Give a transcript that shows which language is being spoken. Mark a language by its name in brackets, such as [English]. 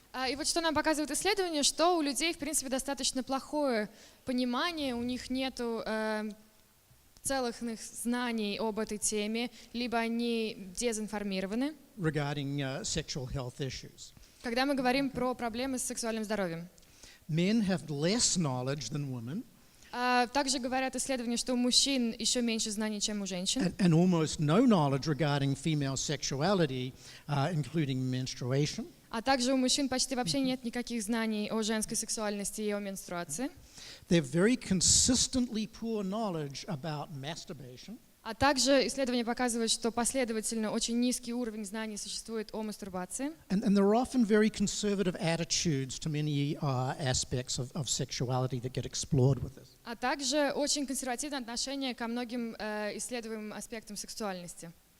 [Russian] И вот что нам показывает исследование, что у людей, в принципе, достаточно плохое понимание, у них нету целостных знаний об этой теме, либо они дезинформированы. [English] Regarding sexual health issues. [Russian] Когда мы говорим про проблемы с сексуальным здоровьем. [English] Men have less knowledge than women. [Russian] Также говорят исследования, что у мужчин еще меньше знаний, чем у женщин. [English] And almost no knowledge regarding female sexuality, including menstruation. [Russian] А также у мужчин почти вообще нет никаких знаний о женской сексуальности и о менструации. [English] They have very consistently poor knowledge about masturbation. [Russian] А также исследования показывают, что последовательно очень низкий уровень знаний существует о мастурбации. [English] And there are often very conservative attitudes to many aspects of sexuality that get explored with this. [Russian] А также очень консервативное отношение ко многим исследуемым аспектам сексуальности.